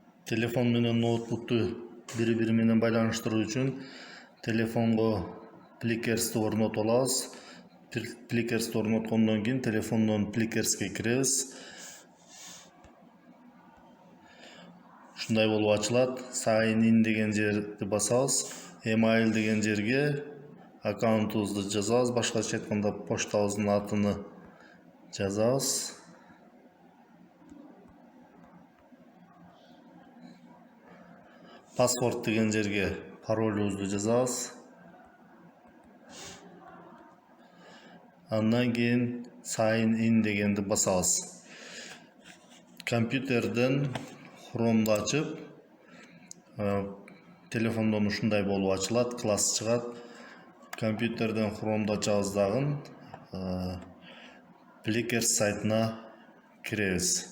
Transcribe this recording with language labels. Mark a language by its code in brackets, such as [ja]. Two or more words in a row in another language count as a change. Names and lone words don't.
[ky] Telefon менен ноутбукту бири-бири менен байланыштыруу үчүн телефонго Plickers орнотуп алабыз. Plickers орноткондон кийин телефондон Plickers'ке киребиз. Ушундай болуп ачылат. [en] Sign in [ky] деген жерди басабыз. Email деген жерге аккаунтубузду жазабыз. Башкача айтканда поштабыздын атын жазабыз. Паспорт деген жерге паролубузду жазабыз. Андан кийин [en] sign in [ky] дегенди басабыз. Компьютерден Chrome'ду ачып, телефондон ушундай болуп ачылат, класс чыгат. Компьютерден Chrome'ду ачабыз дагы Plickers сайтына киребиз.